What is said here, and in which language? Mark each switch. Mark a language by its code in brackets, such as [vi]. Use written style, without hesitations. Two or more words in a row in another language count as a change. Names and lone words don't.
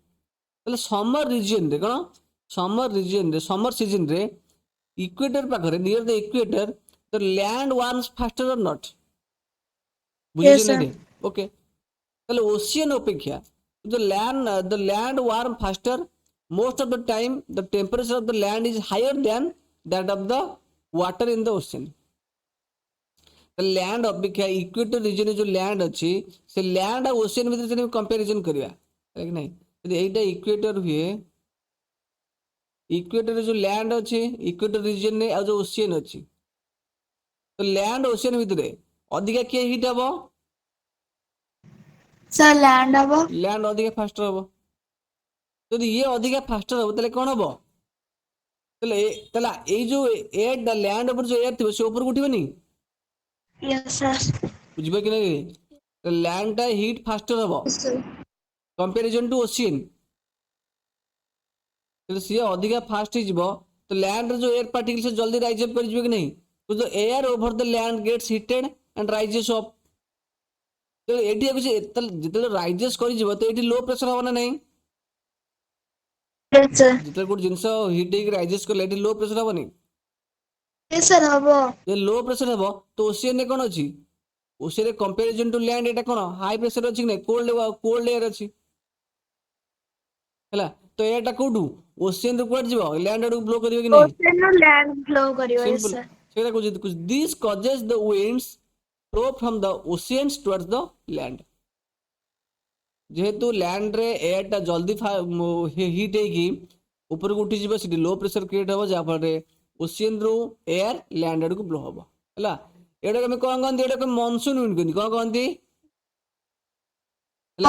[or] ଓକେ ତ ତାହେଲେ [en] summer region [or] ରେ କଣ [en] summer season [or] ରେ ଇକ୍ୱେଟର ପାଖରେ [en] near the equator the land warms faster or not [or] ବୁଝୁଛି [en] Yes, [or] ନା [en] sir. [or] ରେ ଓକେ ତାହେଲେ ଓସିଆନ ଅପେକ୍ଷା [en] the land warm faster most of the time the temperature of the land is higher than that of the water in the ocean [or] ଲ୍ୟାଣ୍ଡ ଅପେକ୍ଷା ଇକ୍ୱେଟର ରିଜନରେ ଯୋଉ ଲ୍ୟାଣ୍ଡ ଅଛି ସେ ଲ୍ୟାଣ୍ଡ ଆଉ ଓସିଆନ ଭିତରେ ଯଦି କମ୍ପାରିଜନ କରିବା କି ନାହିଁ ଯଦି ଏଇଟା ଇକ୍ୱେଟର ହୁଏ ଇକ୍ୱେଟରରେ ଯୋଉ ଲ୍ୟାଣ୍ଡ ଅଛି ଇକ୍ୱେଟର ରିଜନରେ ଆଉ ଯୋଉ ଓସିଆନ ଅଛି ତ ଲ୍ୟାଣ୍ଡ ଓସିଆନ ଭିତରେ ଅଧିକା କିଏ ହିଟ୍ ହବ ସାର୍, ଲ୍ୟାଣ୍ଡ ହବ. ଲ୍ୟାଣ୍ଡ ଅଧିକା ଫାଷ୍ଟର ହବ ଯଦି ଇଏ ଅଧିକା ଫାଷ୍ଟର ହବ ତାହେଲେ କଣ ହବ ତାହେଲେ ଏଇ ଯୋଉ ଏୟାର ଲ୍ୟାଣ୍ଡ ଉପରେ ଯୋଉ ଏୟାର ଥିବ ସେ ଉପରକୁ ଉଠିବନି [en] Yes, sir. [or] ବୁଝିବ କି ନାହିଁ ଲ୍ୟାଣ୍ଡ ଟା ହିଟ୍ ଫାଷ୍ଟର ହବ [en] Yes, sir. comparison to ocean [or] ଯଦି ସିଏ ଅଧିକା ଫାଷ୍ଟ ହେଇଯିବ ତ ଲ୍ୟାଣ୍ଡରେ ଯୋଉ [en] air particle [or] ସେ ଜଲ୍ଦି [en] rise up [or] କରିଯିବ କି ନାହିଁ [en] the air over the land gets heated and rises up [or] ଏଠି କିଛି ଯେତେବେଳେ ରାଇଜେସ୍ କରିଯିବ ତ ଏଠି [en] low pressure [or] ହବ ନା ନାହିଁ [en] Yes, sir. [or] ଯେତେବେଳେ ଗୋଟେ ଜିନିଷ ହିଟ୍ ହେଇକି ରାଇଜେସ୍ କଲେ ଏଠି [en] low pressure [or] ହବନି [en] Yes, sir, haba. [or] ଯଦି [en] low pressure [or] ହବ ତ ଓସିଆନରେ କଣ ଅଛି ଓସିଆନରେ [en] comparison to land [or] ଏଟା କଣ [en] high pressure [or] ଅଛି କି ନାହିଁ [en] cold air [or] ଅଛି ହେଲା ତ ଏୟାରଟା କୋଉଠୁ ଓସିଆନ ରୁ କୁଆଡେ ଯିବ ଲ୍ୟାଣ୍ଡ ଆଡକୁ ବ୍ଲୋ କରିବ କି ନାହିଁ ଓସିଆନ ନୋ ଲ୍ୟାଣ୍ଡ ଫ୍ଲୋ କରିବ. [en] Yes, [or] ସିମ୍ପଲ [en] sir. [or] ସେଇଟା କହୁଛି [en] this causes the winds flow from the oceans towards the land [or] ଯେହେତୁ ଲ୍ୟାଣ୍ଡରେ ଏୟାରଟା ଜଲ୍ଦି ହିଟ୍ ହେଇକି ଉପରକୁ ଉଠିଯିବ ସେଠି [en] low pressure [or] କ୍ରିଏଟ୍ ହବ ଯାହାଫଳରେ ଓସିଆନ ରୁ ଏୟାର ଲ୍ୟାଣ୍ଡ ଆଡକୁ ବ୍ଲୋ ହବ ହେଲା ଏଇଟାକୁ ଆମେ କଣ କହନ୍ତି ଏଇଟାକୁ [en] monsoon wind [or] କହନ୍ତି କଣ କହନ୍ତି ହେଲା